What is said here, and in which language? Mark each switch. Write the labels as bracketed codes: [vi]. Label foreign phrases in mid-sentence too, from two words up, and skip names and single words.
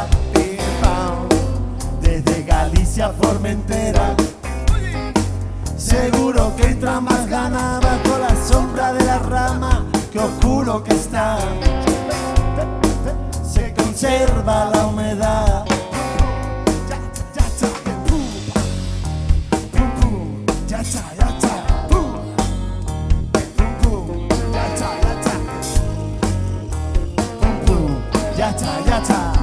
[es] Pim pam. Desde Galicia a Formentera, Seguro que entra más ganas bajo la sombra de la rama. Qué oscuro que está. se conserva la humedad. Ya cha. Pum pum. Ya cha ya cha. Pum pum. Ya cha ya cha. Pum, pum, ya está, ya está.